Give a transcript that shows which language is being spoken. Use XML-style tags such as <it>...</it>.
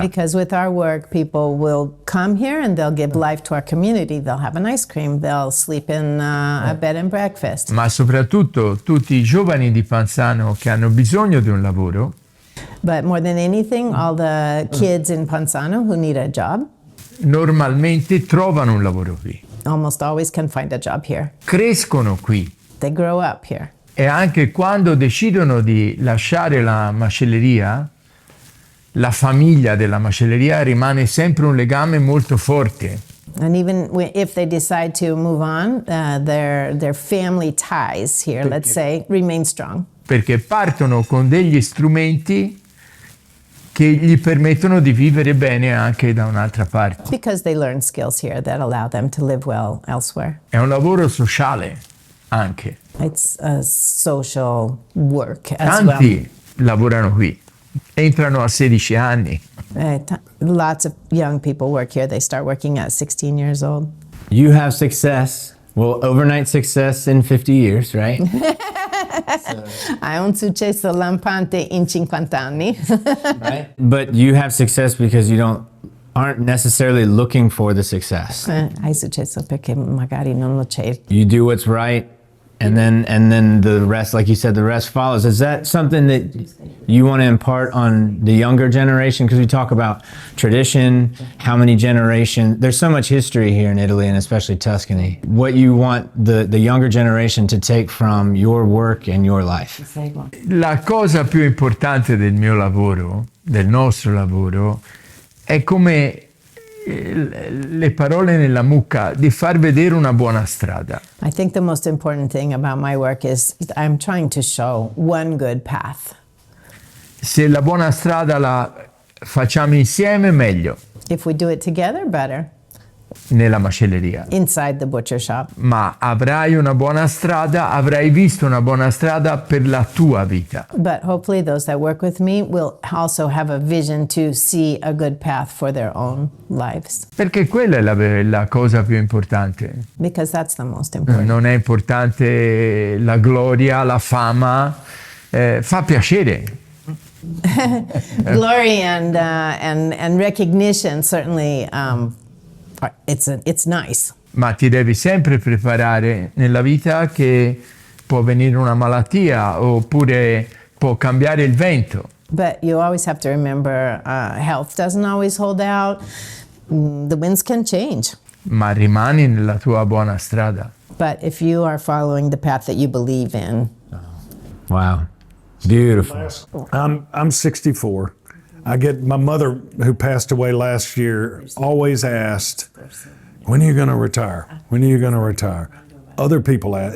<en>Because with our work, people will come here and they'll give life to our community. They'll have an ice cream. They'll sleep in a bed and breakfast.</en> <it>Ma soprattutto tutti i giovani di Panzano che hanno bisogno di un lavoro</it> <en>But more than anything, all the kids in Panzano who need a job</en> <it>normalmente trovano un lavoro qui,</it> <en>almost always can find a job here.</en> <it>crescono qui</it> <en>They grow up here.</en> <it>e anche quando decidono di lasciare la macelleria, la famiglia della macelleria rimane sempre un legame molto forte.</it> <en>And even if they decide to move on, their family ties here, let's say, remain strong.</en> <it>Perché partono con degli strumenti che gli permettono di vivere bene anche da un'altra parte.</it> <en>Because they learn skills here that allow them to live well elsewhere.</en> <it>È un lavoro sociale anche.</it> <en>It's a social work as well.</en> <it>Tanti lavorano qui, entrano a 16 anni.</it> <en>Lots of young people work here. They start working at 16 years old. You have success. Well, overnight success in 50 years, right?</en> <it>Hai un successo lampante in 50 anni.</it> <en>Right. But you have success because you aren't necessarily looking for the success.</en> <it>Hai successo perché magari non lo cerchi.</it> <en>You do what's right, and then the rest, like you said, the rest follows. Is that something that you want to impart on the younger generation? Because we talk about tradition, how many generations. There's so much history here in Italy, and especially Tuscany. What you want the younger generation to take from your work and your life.</en> <it>La cosa più importante del mio lavoro, del nostro lavoro, è come le parole nella mucca, di far vedere una buona strada.</it> <en>I think the most important thing about my work is I'm trying to show one good path.</en> <it>Se la buona strada la facciamo insieme, meglio,</it> <en>If we do it together, better.</en> <it>nella macelleria.</it> <en>Inside the butcher shop.</en> <it>Ma avrai una buona strada, avrai visto una buona strada per la tua vita.</it> <en>But hopefully those that work with me will also have a vision to see a good path for their own lives.</en> <it>Perché quella è la cosa più importante.</it> <en>Because that's the most important.</en> <it>Non è importante la gloria, la fama, fa piacere.</it> <en>Glory and recognition certainly it's nice.</en> <it>Ma ti devi sempre preparare nella vita che può venire una malattia oppure può cambiare il vento.</it> <en>But you always have to remember health doesn't always hold out. The winds can change.</en> <it>Ma rimani nella tua buona strada.</it> <en>But if you are following the path that you believe in. Wow. Beautiful. I'm 64. I get my mother, who passed away last year, always asked, "When are you going to retire? When are you going to retire?" Other people ask.</en>